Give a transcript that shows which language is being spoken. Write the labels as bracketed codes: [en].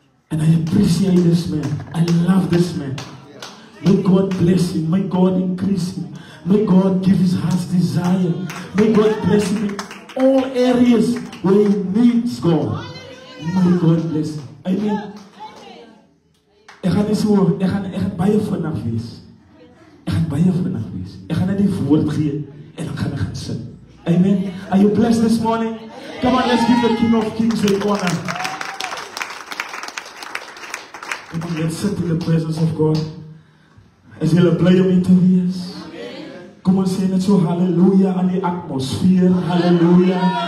[en] And I appreciate this man. I love this man. May God bless him. May God increase him. May God give his heart's desire. May God bless him in all areas where he needs God. May God bless him. Amen. [af] Ek gaan baie vinnig wees. Ek gaan net die woord gee en dan gaan ek gaan sit. Amen. [en] Are you blessed this morning? Come on, let's give the King of Kings the honor. Come on, let's sit in the presence of God. [af] As jy bly om te wees. Kom ons sê net so hallelujah aan die atmosfeer. Hallelujah.